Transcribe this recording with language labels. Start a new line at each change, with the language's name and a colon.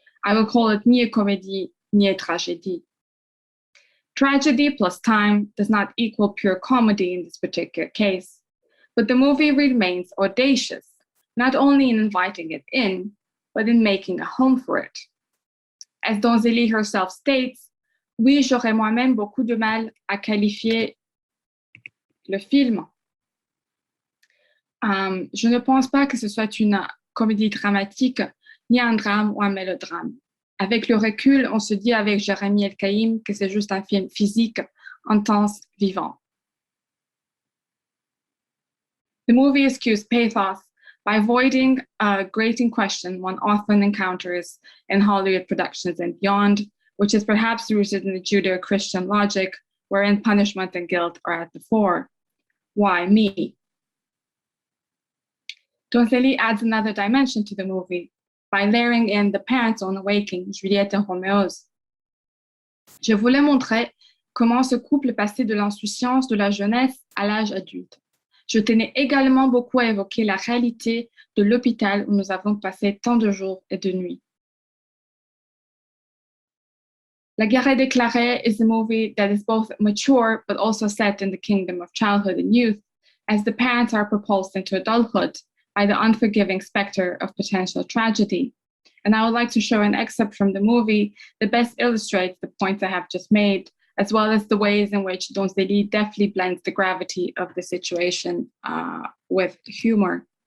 English: I will call it
French: ni a comédie, ni a tragédie.
English: Tragedy plus time does not equal pure comedy in this particular case, but the movie remains audacious, not only in inviting it in, but in making a home for it. As Gentilly herself states,
French: oui, j'aurais moi-même beaucoup de mal à qualifier le film. Je ne pense pas que ce soit une comédie dramatique, ni un drame ou un mélodrame. Avec le recul, on se dit avec Jérémy El-Kaïm que c'est juste un film physique, intense, vivant.
English: The movie eschews pathos by avoiding a grating question one often encounters in Hollywood productions and beyond, which is perhaps rooted in the Judeo-Christian logic, wherein punishment and guilt are at the fore. Why me? Gentilly adds another dimension to the movie by layering in the parents' own awakening, Juliette et Roméo's.
French: Je voulais montrer comment ce couple passait de l'insouciance de la jeunesse à l'âge adulte. Je tenais également beaucoup à évoquer la réalité de l'hôpital où nous avons passé tant de jours et de nuits.
English: La guerre est déclarée is a movie that is both mature but also set in the kingdom of childhood and youth, as the parents are propulsed into adulthood by the unforgiving specter of potential tragedy. And I would like to show an excerpt from the movie that best illustrates the points I have just made, as well as the ways in which Gentilly deftly blends the gravity of the situation with humor.